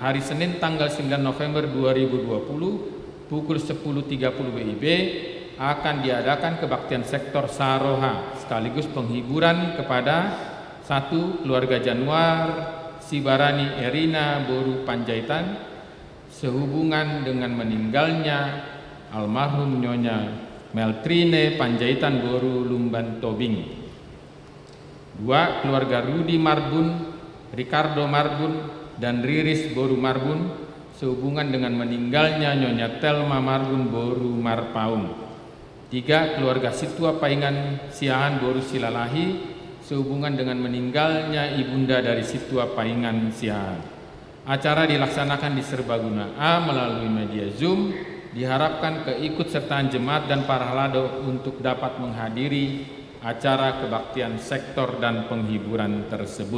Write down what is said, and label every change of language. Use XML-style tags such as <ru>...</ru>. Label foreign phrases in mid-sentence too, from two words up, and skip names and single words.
<id>Hari Senin tanggal 9 November 2020 pukul 10.30 WIB akan diadakan kebaktian sektor Saroha sekaligus penghiburan kepada 1. Keluarga Januar Sibarani Erina Boru Panjaitan sehubungan dengan meninggalnya almarhum Nyonya Meltrine Panjaitan Boru Lumban Tobing. 2. Keluarga Rudi Marbun, Ricardo Marbun, dan Riris Boru Marbun sehubungan dengan meninggalnya Nyonya Telma Marbun Boru Marpaung. 3. Keluarga Situa Paingan Siahan Boru Silalahi sehubungan dengan meninggalnya ibunda dari Situa Paingan Siahan. Acara dilaksanakan di Serbaguna A melalui media Zoom. Diharapkan keikutsertaan jemaat dan para halado untuk dapat menghadiri acara kebaktian sektor dan penghiburan tersebut.</id>